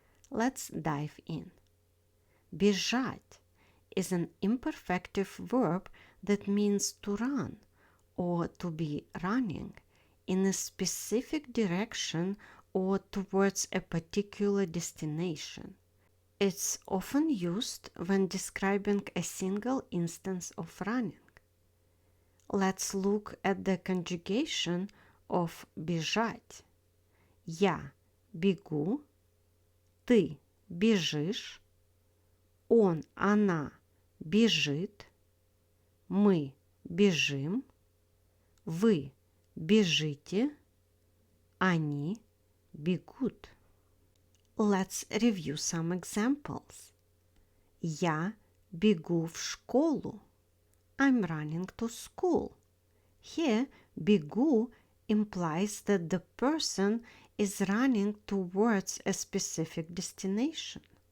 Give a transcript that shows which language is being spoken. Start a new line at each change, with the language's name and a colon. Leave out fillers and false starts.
English: Let's dive in. Бежать is an imperfective verb that means to run or to be running in a specific direction or towards a particular destination. It's often used when describing a single instance of running. Let's look at the conjugation of бежать.
Russian: Я бегу, ты бежишь, он, она бежит, мы бежим, вы бежите, они бегут.
English: Let's review some examples.
Russian: Я бегу в школу.
English: I'm running to school. Here, бегу implies that the person is running towards a specific destination.